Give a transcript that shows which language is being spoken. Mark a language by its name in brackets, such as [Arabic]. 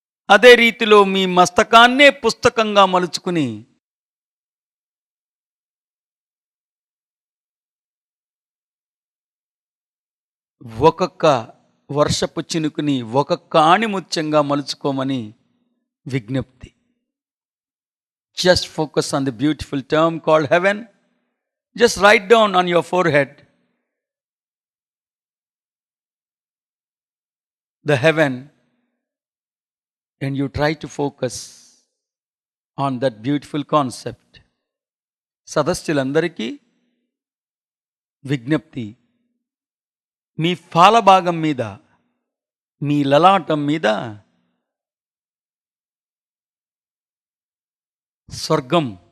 [Telugu] అదే రీతిలో మీ మస్తకాన్నే పుస్తకంగా మలుచుకుని ఒక్కొక్క వర్షపు చినుకుని ఒక్కొక్క ఆణిముత్యంగా మలుచుకోమని విజ్ఞప్తి. [English] Just focus on the beautiful term called heaven. Just write down on your forehead the heaven, and you try to focus on that beautiful concept. [Telugu] సదస్సులందరికీ విజ్ఞప్తి, మీ ఫాలభాగం మీద, మీ లలాటం మీద స్వర్గం